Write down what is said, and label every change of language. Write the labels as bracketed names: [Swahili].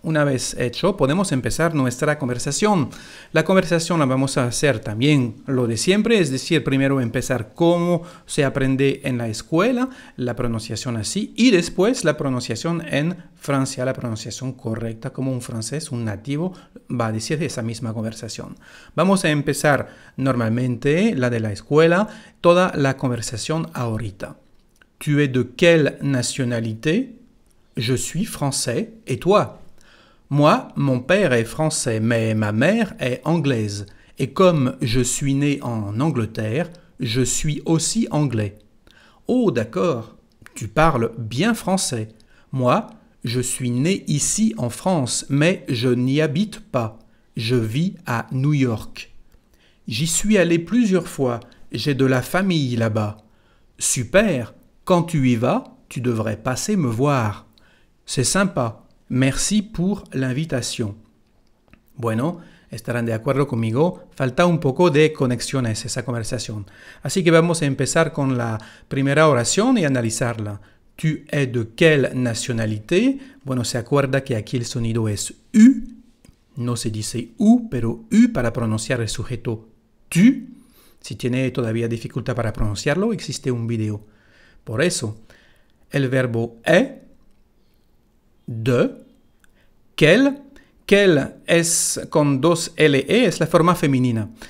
[Spanish] Una vez hecho, podemos empezar nuestra conversación. La conversación la vamos a hacer también lo de siempre, es decir, primero empezar cómo se aprende en la escuela, la pronunciación así, y después la pronunciación en Francia, la pronunciación correcta, como un francés, un nativo, va a decir esa misma conversación. Vamos a empezar normalmente, la de la escuela, toda la conversación ahorita. [French] Tu es de quelle nationalité? Je suis français. Et toi? Moi, mon père est français, mais ma mère est anglaise. Et comme je suis né en Angleterre, je suis aussi anglais. Oh, d'accord. Tu parles bien français. Moi, je suis né ici en France, mais je n'y habite pas. Je vis à New York. J'y suis allé plusieurs fois. J'ai de la famille là-bas. Super. Quand tu y vas, tu devrais passer me voir. C'est sympa. Merci pour l'invitation. [Spanish] Bueno, estarán de acuerdo conmigo. Falta un poco de conexiones esa conversación. Así que vamos a empezar con la primera oración y analizarla. [French] Tu es de quelle nationalité? [Spanish] Bueno, se acuerda que aquí el sonido es U. No se dice U, pero U para pronunciar el sujeto tu. Si tiene todavía dificultad para pronunciarlo, existe un video. Por eso, el verbo est, de, quel es con dos LE, es la forma femenina.